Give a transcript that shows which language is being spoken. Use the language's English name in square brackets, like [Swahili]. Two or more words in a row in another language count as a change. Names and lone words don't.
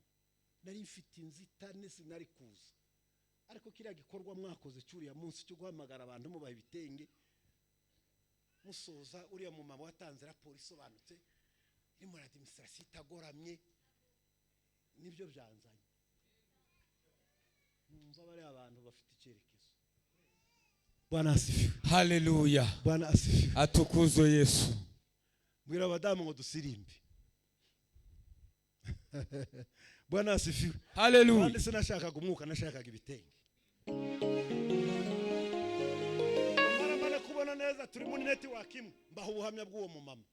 [Kinyarwanda] Nari mfite inzitane sinari kuza. Ariko kira gikorwa mwakoze cyuriya munsi cyo guhamagara abantu mu bahibitenge. Musoza uriya mu mama watanze raporo isobanutse. Ni muri administration itagoramye. Nibyo byanzanye. Numva bari abantu bafite icyerekezo. [Swahili] Bwana asifiwe. Haleluya. Bwana asifiwe. Atukuzwe Yesu. [Kinyarwanda] Mwira abadamu ngo dusirimbe. [Swahili] Bwana asifiwe. Haleluya. [Kinyarwanda] Kandi sinashakaga umwuka nashakaga ibitenge. Maramana kubona neza turi muri network imwe mbaho ubuhamya bw'uwo mu mama.